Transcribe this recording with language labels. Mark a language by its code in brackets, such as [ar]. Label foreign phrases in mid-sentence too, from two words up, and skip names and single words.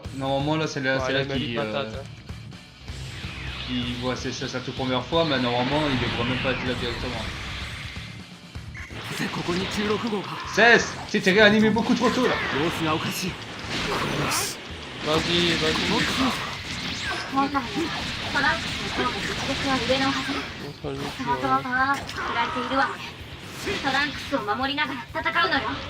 [fr] Normalement, là, c'est là, Ouais, c'est là, là il m'a mis qu'il patate, hein. qu'il voit c'est sa toute première fois, mais normalement, il ne devrait même pas être là directement. Cesse! T'es réanimé beaucoup trop tôt là! Vas-y, vas-y. [ja] 本来トランクスの方が実力は上のはず。 [fr] Montre-lui [ja] そ [fr] qui [ja] の後はパワーアップさせられているわけ。トランクスを守りながら戦うのよ。